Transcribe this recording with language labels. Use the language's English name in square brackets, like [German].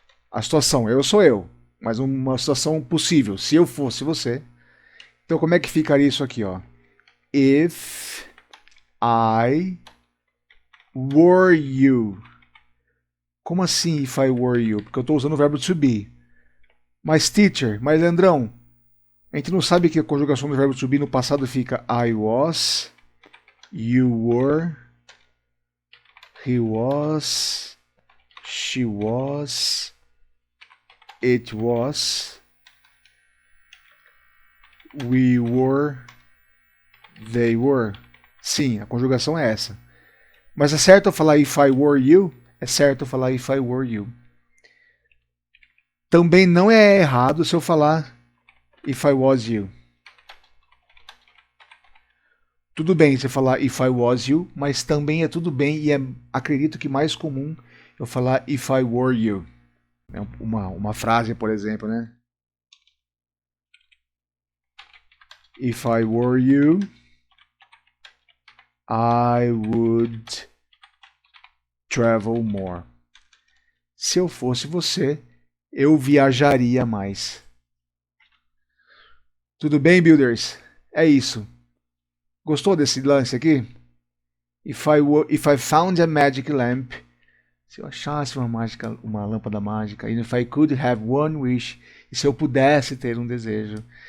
[Portuguese] A situação, eu sou eu, mas uma situação possível. Se eu fosse você. Então como é que ficaria isso aqui, ó? [English] If I were you. [Portuguese] Como assim [English] if I were you? [Portuguese] Porque eu estou usando o verbo to be. Mas teacher, mas Leandrão, a gente não sabe que a conjugação do verbo to be no passado fica [English] I was, you were, he was, she was, it was, we were, they were. [Portuguese] Sim, a conjugação é essa. Mas é certo eu falar [English] if I were you? [Portuguese] É certo eu falar [English] if I were you. [Portuguese] Também não é errado se eu falar [English] if I was you. [Portuguese] Tudo bem você falar [English] if I was you, [Portuguese] mas também é tudo bem e acredito que mais comum eu falar [English] if I were you. [Portuguese] É uma frase, por exemplo, né? [English] If I were you, I would travel more. [Portuguese] Se eu fosse você, eu viajaria mais. Tudo bem, builders? É isso. Gostou desse lance aqui? [English] If I found a magic lamp, [Portuguese] se eu achasse uma lâmpada mágica, [English] and if I could have one wish, [Portuguese] e se eu pudesse ter um desejo.